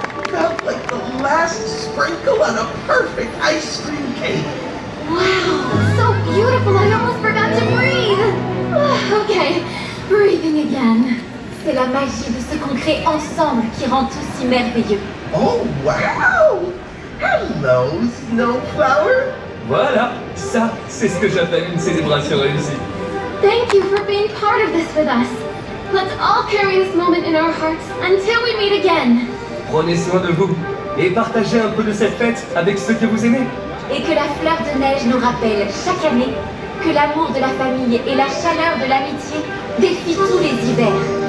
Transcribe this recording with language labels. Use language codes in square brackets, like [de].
[en] Felt like the last sprinkle on a perfect ice cream cake. Wow, so beautiful, I almost forgot to breathe. Okay, breathing again. [fr] C'est la magie de ce qu'on crée ensemble qui rend tout si merveilleux. [en] Oh, wow! Hello, Snowflower. [fr] Voilà, ça, c'est ce que j'appelle une célébration réussie. [en] Thank you for being part of this with us. Let's all carry this moment in our hearts until we meet again. [fr] Prenez soin de vous et partagez un peu de cette fête avec ceux que vous aimez. Et que la fleur de neige nous rappelle chaque année que l'amour de la famille et la chaleur de l'amitié défient tous les hivers.